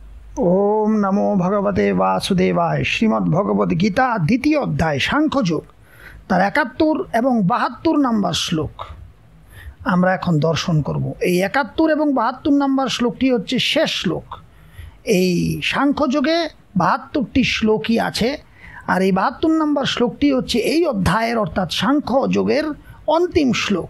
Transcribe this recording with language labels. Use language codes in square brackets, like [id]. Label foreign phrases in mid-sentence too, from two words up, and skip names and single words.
[sa] ओम नमो भगवते वासुदेवाय। [bn] শ্রীমদ্ভগবদ গীতা দ্বিতীয় অধ্যায় সাংখ্যযোগ তার 71 এবং 72 নম্বর শ্লোক আমরা এখন দর্শন করব। এই 71 এবং 72 নম্বর শ্লোকটি হচ্ছে শেষ শ্লোক। এই সাংখ্যযোগে 72টি শ্লোকই আছে, আর এই 72 নম্বর শ্লোকটি হচ্ছে এই অধ্যায়ের অর্থাৎ সাংখ্যযোগের অন্তিম শ্লোক।